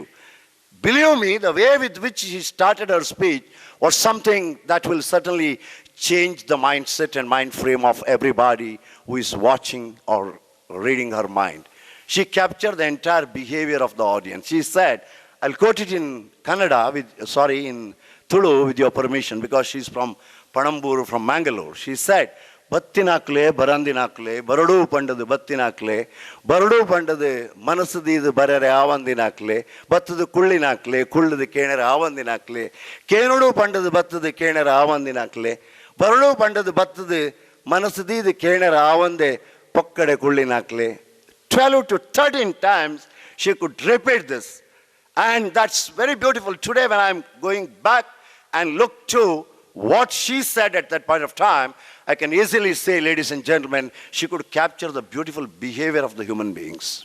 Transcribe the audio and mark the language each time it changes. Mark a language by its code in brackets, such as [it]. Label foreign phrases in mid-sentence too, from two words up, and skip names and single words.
[en] Believe me, the way with which she started her speech was something that will certainly change the mindset and mind frame of everybody who is watching or reading her mind. She captured the entire behavior of the audience. She said, I'll quote it in Kannada, in Tulu with your permission, because she's from Panambur, from Mangalore. She said, [tcy] ಬತ್ತಿನಾಕ್ಲೆ ಬರಂದಿನಾಕ್ಲೆ ಬರಡೂ ಪಂಡದು ಬತ್ತಿನಾಕ್ಲೆ ಬರಡೂ ಪಂಡದು ಮನಸ್ಸದೀದು ಬರರೆ ಆವಂದಿನಾಕ್ಲೆ ಬತ್ತದು ಕುಳ್ಳಿನಾಕ್ಲೆ ಕುಳ್ಳದು ಕೇಣರ ಆವಂದಿನಾಕ್ಲೆ ಕೇಣಡು ಪಂಡದು ಬತ್ತದು ಕೇಣರ ಆವಂದಿನಾಕ್ಲೆ ಬರಡೂ ಪಂಡದು ಬತ್ತದು ಮನಸ್ಸದೀದು ಕೇಣರ ಆವಂದೆ ಪೊಕ್ಕಡೆ ಕುಳ್ಳಿನಾಕ್ಲೆ [en] 12 to 13 times she could repeat this. And that's very beautiful. Today when I'm going back and look to what she said at that point of time, I can easily say, ladies and gentlemen, she could capture the beautiful behavior of the human beings.